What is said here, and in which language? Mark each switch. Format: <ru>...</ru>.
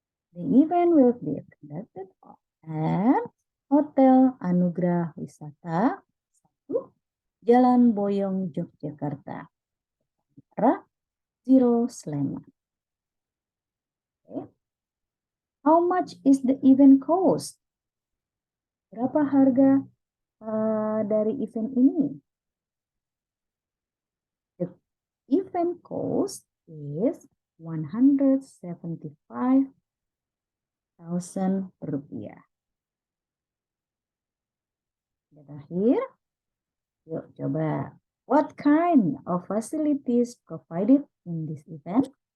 <en>The event will be conducted at Hotel Anugerah Wisata 1, Jalan Boyong, Yogyakarta. Zero Sleman. Okay. How much is the event cost?</en> <id>Berapa harga dari event ini?</id> <en>The event cost is 175.000 rupiah.</en> <id>Terakhir, yuk coba.</id> <en>What kind of facilities provided in this event?</en>